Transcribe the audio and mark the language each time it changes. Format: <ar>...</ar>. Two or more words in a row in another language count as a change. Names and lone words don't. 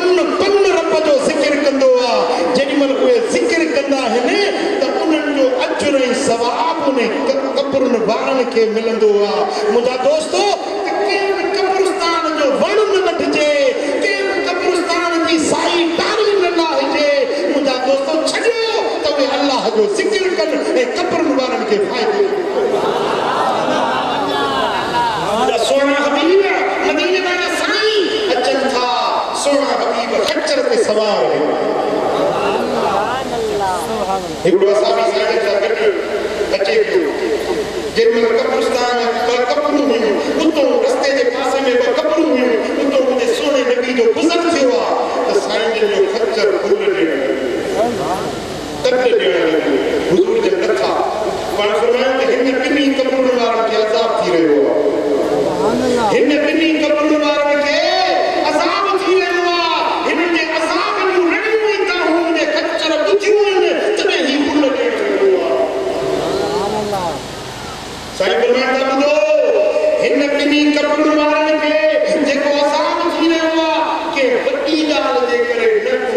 <sd>रब जो ज़िक्र कंदो आहे जेॾीमहिल उहे ज़िक्र कंदा आहिनि त उन्हनि जो अजर ऐं सवाब उन कब्रुनि वारनि खे मिलंदो आहे मुंहिंजा दोस्तो त कंहिं बि कब्रिस्तान जो वण न वठिजे कंहिं बि कब्रिस्तान जी साई तारी न लाहिजे मुंहिंजा दोस्तो छॾियो त उहे अल्लाह जो ज़िक्र के फायदे सोना हबीब मदीने वाला साईं अचन था सोना हबीब खच्चर</sd> <ur>پے سوار ہے</ur> <sd>हिकड़ो साबी साईं सा गॾु अचे पियो जंहिंमहिल कब्रिस्तान कब्रूं हुयूं उतो रस्ते जे पासे में कब्रूं हुयूं उतो मुंहिंजे सोने नबी जो गुज़र थियो आहे त साईं जो खच्चर फूल तट ॾियण लॻो हुज़ूर जे नथा पाण फरमायो त हिन ॿिन्ही कब्रुनि वारनि खे अज़ाब थी रहियो आहे हिन ॿिन्ही कब्रुनि वारनि खे अज़ाब थी रहियो आहे हिन जे अज़ाब जूं रड़ियूं ई त हुन जे खच्चर ॿुधियूं आहिनि तॾहिं ही फूल ॾियण लॻो आहे साईं फरमाइनि था ॿुधो हिन ॿिन्ही कब्रुनि वारनि खे जेको अज़ाब थी रहियो आहे के वॾी ॻाल्हि जे करे न को</sd>